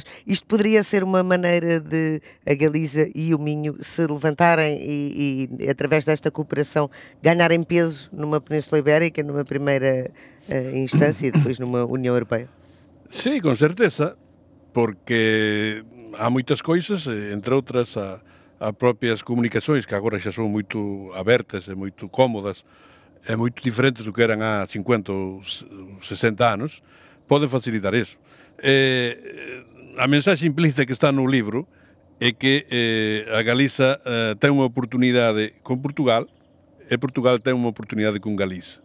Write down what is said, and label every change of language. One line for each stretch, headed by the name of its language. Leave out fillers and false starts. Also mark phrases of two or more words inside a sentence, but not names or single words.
Portuguese: Isto poderia ser uma maneira de a Galiza e o Minho se levantarem e através desta cooperação, ganharem peso numa Península Ibérica, numa primeira instância e depois numa União Europeia? Sim, com certeza, porque há muitas coisas, entre outras a próprias comunicações,
Galician: que agora xa son moito abertas e moito cómodas, e moito diferentes do que eran há 50 ou 60 anos, poden facilitar eso. A mensaxe implícita que está no libro é que a Galiza ten unha oportunidade con Portugal e Portugal ten unha oportunidade con Galiza.